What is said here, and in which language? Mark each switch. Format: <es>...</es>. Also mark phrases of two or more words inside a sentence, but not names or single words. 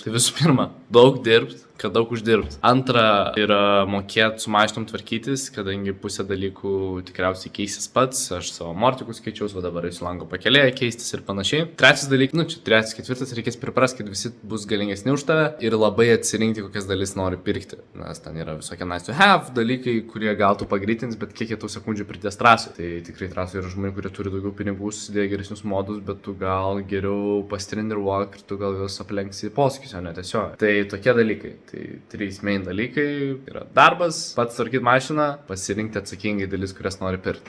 <lt>Tai visų pirma, daug dirbti, kad daug uždirbti. Antra yra mokėti su mašinom tvarkytis, kadangi pusė dalykų tikriausiai keisis pats. Aš savo mortikus keičiaus, o dabar eisiu lango pakelėje keistis ir panašiai. Trečias dalykas, čia trečias, ketvirtas, reikės priprasti, kad visi bus galingesni už tave ir labai atsirinkti, kokias dalis nori pirkti. Nes ten yra visokie</lt> <en>nice to have</en> <lt>dalykai, kurie gal tu pagreitins, bet kiek jie tų sekundžių pridės trasui. Tai tikrai trasui yra žmonių, kurie turi daugiau pinigų, susidėję geresnius modus, bet tu gal geriau pasitreniruok ir tu gal juos aplenksi posūkius, o ne tiesiog. Tai tokie dalykai. Tai 3 main dalykai yra darbas, pats tvarkyti mašiną, pasirinkti atsakingai dalis, kurias nori pirkti.</lt>